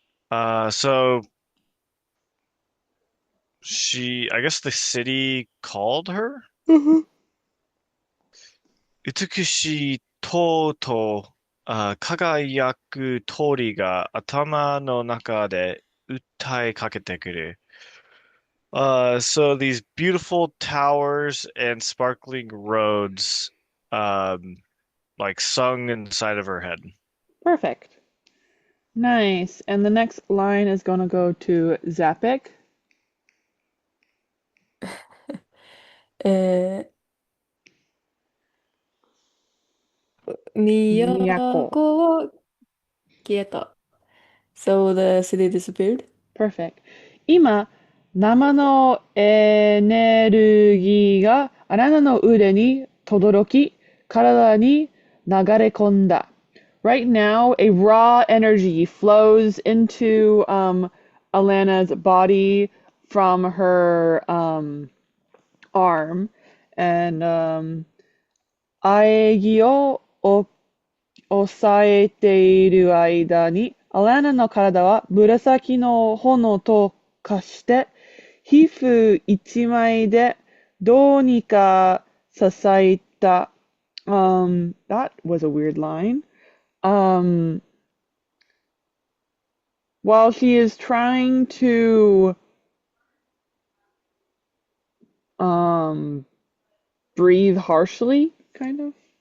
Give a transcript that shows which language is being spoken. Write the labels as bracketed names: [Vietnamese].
[English] So I guess the city called her? [Japanese] 美しい塔と輝く鳥が頭の中で訴えかけてくる。 [English] So these beautiful towers and sparkling roads, um, like sung inside of her head. Perfect. Nice. And the next line is going to go to Zapik. え [Japanese] 都。都は消えた。 [English] So the city disappeared? Perfect. [Japanese] 今、生のエネルギーがあなたの腕に轟き、体に流れ込んだ。 [English] Right now, a raw energy flows into Alanna's body from her arm. [Japanese] And 喘ぎを抑えている間に、アランナの体は紫の炎と化して、皮膚一枚でどうにか支えた。 [English] That was a weird line. Um, while she is trying to um, breathe harshly, kind of.